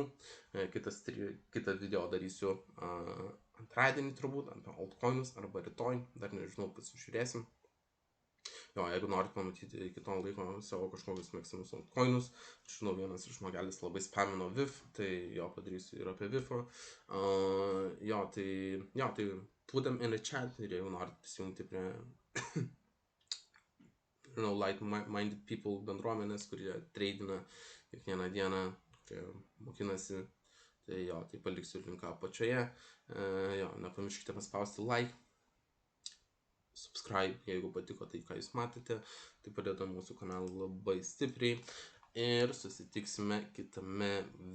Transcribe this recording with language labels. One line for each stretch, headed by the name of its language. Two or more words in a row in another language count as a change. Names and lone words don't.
Lithuanian: Kitą video darysiu antradienį turbūt, apie altcoinus arba rytoj, dar nežinau, pasižiūrėsim. Jo, jeigu norit pamatyti iki to laiko savo kažkokius mėgstamus altcoinus, žinau, vienas iš žmogelis labai spamino VIF, tai jo padarysiu ir apie VIF. Tai
English: put them in the chat
Lithuanian: ir jeigu norit prisijungti prie
English: like-minded people
Lithuanian: bendruomenės, kurie treidina kiekvieną dieną, kurie mokinasi, tai jo, tai paliksiu linką apačioje. Nepamirškite paspausti
English: like, subscribe,
Lithuanian: jeigu patiko tai, ką jūs matėte, tai padeda mūsų kanalui labai stipriai ir susitiksime kitame video.